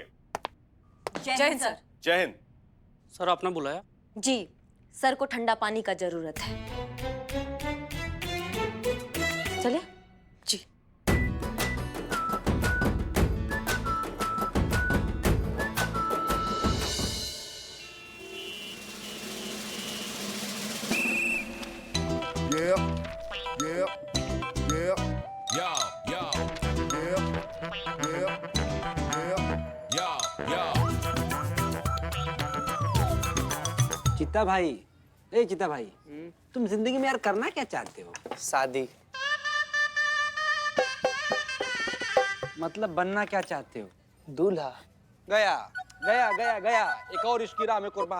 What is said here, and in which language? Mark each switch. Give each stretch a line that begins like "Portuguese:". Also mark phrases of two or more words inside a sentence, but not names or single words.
Hindi: जय हिंद सर। जय हिंद। सर आपने बुलाया? जी, सर को ठंडा पानी का जरूरत है। चलिए। जी। Yeah, yeah, yeah, Yo, yo, yeah, yeah, yeah. yo, yo. चित्ता भाई, ए चित्ता भाई, तुम जिंदगी में यार करना क्या चाहते हो? शादी। मतलब बनना क्या चाहते हो? दूल्हा। गया गया गया गया, एक और इसकी राह में कुर्बान।